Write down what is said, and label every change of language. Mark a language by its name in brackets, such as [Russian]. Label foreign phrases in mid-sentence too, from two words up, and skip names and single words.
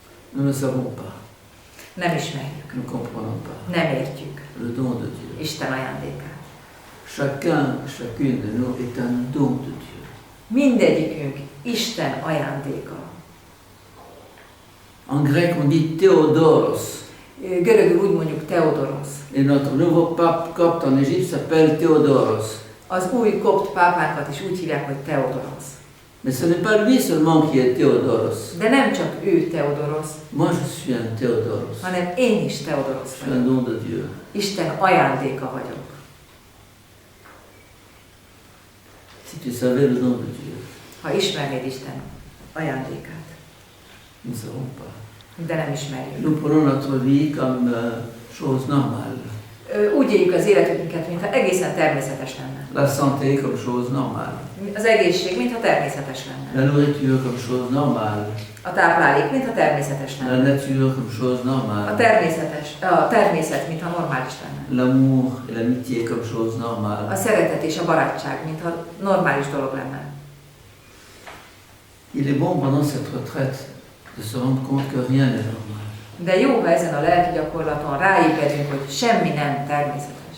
[French] Nous ne savons pas, [Hungarian] Nem ismerjük, [French] nous ne comprenons pas [Hungarian] nem értjük [French] le don de Dieu. [Hungarian] Isten ajándékát. [French] Chacune de nous est un don de Dieu. [Hungarian] Mindegyikünk Isten ajándéka. [French] En grec, on dit Théodoros. [Hungarian] Görögül úgy mondjuk Theodoros. [French] Et notre nouveau pape copte en Égypte s'appelle Théodoros. [Hungarian] Az új kopt pápánkat is úgy hívják, hogy Theodoros. [French] Mais ce n'est pas lui seulement qui est Théodoros. [Hungarian] De nem csak ő Theodoros, [French] Moi, je suis un Théodoros. [Hungarian] hanem én is Theodoros [French] Je suis un [Hungarian] vagyok. [French] don de Dieu. [Hungarian] Isten ajándéka vagyok. [French] Si tu savais le don de Dieu, [Hungarian] Ha ismernéd Isten ajándékát, [French] nous ne savons pas. [Hungarian] de nem ismerjük. [French] Nous prenons notre vie comme chose normale. [Hungarian] Úgy éljük az életünket, mintha egészen természetes lenne. [French] La santé comme chose normale. [Hungarian] Az egészség, mintha természetes lenne. [French] La nourriture comme chose normale. [Hungarian] A táplálék, mintha természetes [French] La [Hungarian] lenne. [French] nature comme chose [Hungarian] A [French] normale. [Hungarian] természet, mintha normális lenne. [French] L'amour et l'amitié comme chose [Hungarian] A [French] normale. [Hungarian] szeretet és a barátság, mintha normális dolog lenne. [French] Il est bon pendant cette retraite de se rendre compte que rien n'est normal. [Hungarian] De jó, ha ezen a lelki gyakorlaton ráébredünk, hogy semmi nem természetes.